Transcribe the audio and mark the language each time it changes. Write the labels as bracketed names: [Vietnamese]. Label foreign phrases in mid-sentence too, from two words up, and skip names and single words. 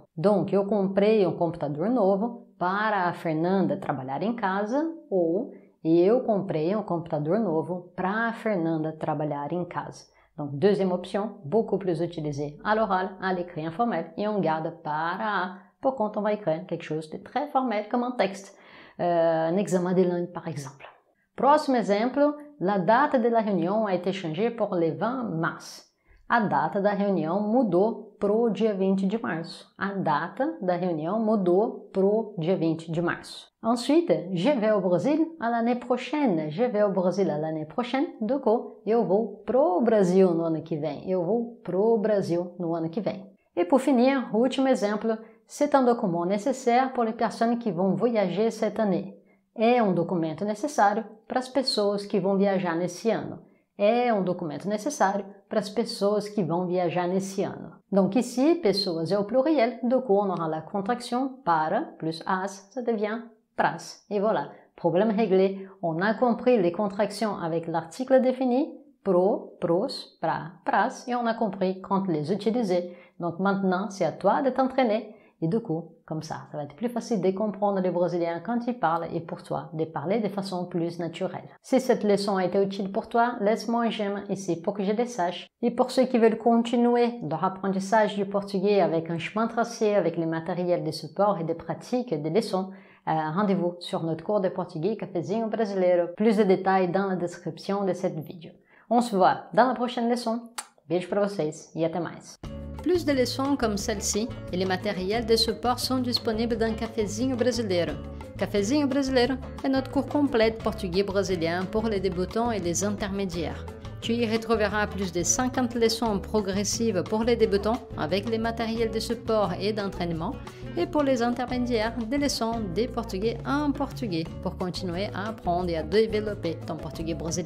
[French] Donc, [Portuguese] eu comprei um computador novo para a Fernanda trabalhar em casa ou eu comprei um computador novo para a Fernanda trabalhar em casa. [French] Donc, deuxième option, beaucoup plus utilisée à l'oral, à l'écrit informel, et on garde para pour quand on va écrire quelque chose de très formel comme un texte, un examen de langue par exemple. [Portuguese] Próximo exemplo, [French] la data de la réunion a été changée pour le 20 mars. [Portuguese] A data da reunião mudou pro dia 20 de março. A data da reunião mudou pro dia 20 de março. [French] Ensuite, je vais au Brésil à l'année prochaine. Je vais au Brésil à l'année prochaine. Du coup, [Portuguese] eu vou pro Brasil no ano que vem. Eu vou pro Brasil no ano que vem. [French] Et pour finir, [Portuguese] último exemplo, [French] c'est un document nécessaire pour les personnes qui vont voyager cette année. [Portuguese] É um documento necessário para as pessoas que vão viajar nesse ano. É um documento necessário para as pessoas [French] qui vont [Portuguese] viajar nesse ano. [French] Donc ici, [Portuguese] pessoas é [French] au pluriel, du coup on aura la contraction para plus as, ça devient pras. Et voilà, problème réglé, on a compris les contractions avec l'article défini, [Portuguese] pro, pros, pra, pras, [French] et on a compris quand les utiliser. Donc maintenant, c'est à toi de t'entraîner. Et du coup, comme ça va être plus facile de comprendre les Brésiliens quand ils parlent et pour toi de parler de façon plus naturelle. Si cette leçon a été utile pour toi, laisse-moi un j'aime ici pour que je le sache. Et pour ceux qui veulent continuer leur apprentissage du portugais avec un chemin tracé, avec les matériels de support et de pratique des leçons, rendez-vous sur notre cours de portugais Cafezinho Brasileiro. Plus de détails dans la description de cette vidéo. On se voit dans la prochaine leçon. [Portuguese] Beijo para vocês e até mais. [French] Plus de leçons comme celle-ci et les matériels de support sont disponibles dans Cafezinho Brasileiro. Cafezinho Brasileiro est notre cours complet de portugais brésilien pour les débutants et les intermédiaires. Tu y retrouveras plus de 50 leçons progressives pour les débutants avec les matériels de support et d'entraînement et pour les intermédiaires des leçons de portugais en portugais pour continuer à apprendre et à développer ton portugais brésilien.